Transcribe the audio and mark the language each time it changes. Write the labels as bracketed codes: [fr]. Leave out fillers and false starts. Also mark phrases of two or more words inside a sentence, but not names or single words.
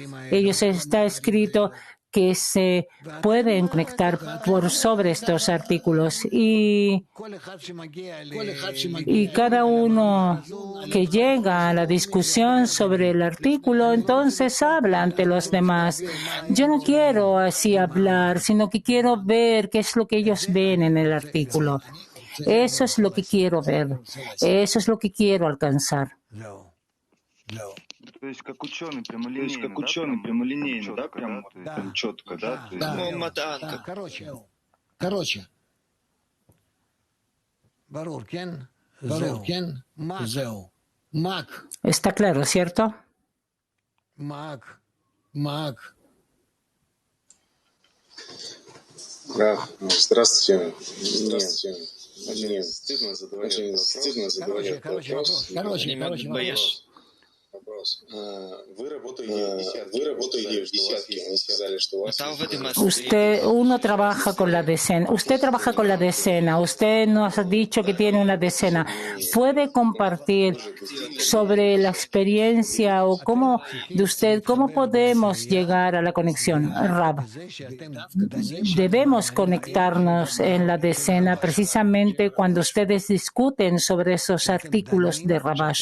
[es] Ellos está escrito que se pueden conectar por sobre estos artículos y cada uno que llega a la discusión sobre el artículo, entonces habla ante los demás. Yo no quiero así hablar, sino que quiero ver qué es lo que ellos ven en el artículo. Eso es lo que quiero ver. Eso es lo que quiero alcanzar. [ru] То есть как ученый прямолинейно, да, прям четко, да? Короче. Барур, кен? Зеу. Мак. [es] ¿Está claro, cierto? Мак. [ru] Здравствуйте. Очень стыдно задавать этот вопрос. Вы работаете в десятке. Вы сказали, что у вас... [es] Uno trabaja con la decena. Usted trabaja con la decena. Usted nos ha dicho que tiene una decena. ¿Puede compartir sobre la experiencia o cómo podemos llegar a la conexión? Rab, debemos conectarnos en la decena precisamente cuando ustedes discuten sobre esos artículos de Rabash.